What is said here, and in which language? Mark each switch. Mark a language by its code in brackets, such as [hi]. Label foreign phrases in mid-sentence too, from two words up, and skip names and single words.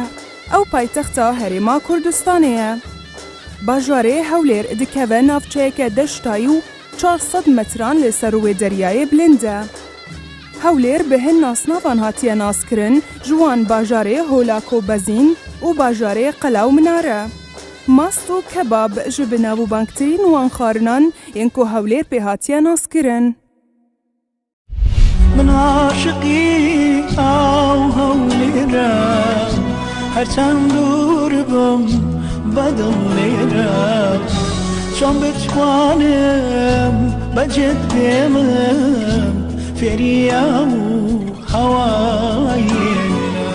[ku] Ew paytexta Herêma Kurdistanê ye. Bajarê Hewlêr dikeve navçeyeke deştayî û 400 metran li ser wê deryayê bilind e. Hewlêr bi hin nasnavan hatiye naskirin ji wan bajarê Holakobezîn û bajarê Qela û Minare. Mast û kebab ji bi navûbanktirîn wan xwarinan yên ku Hewlêr pê hatiye naskirin. [ckb] من عاشقی ئاو هەولێرە هەرچەند دوور بم بەدڵ لێرە چۆن بتوانم بەجێت بێمم فێریە و هەوایێرە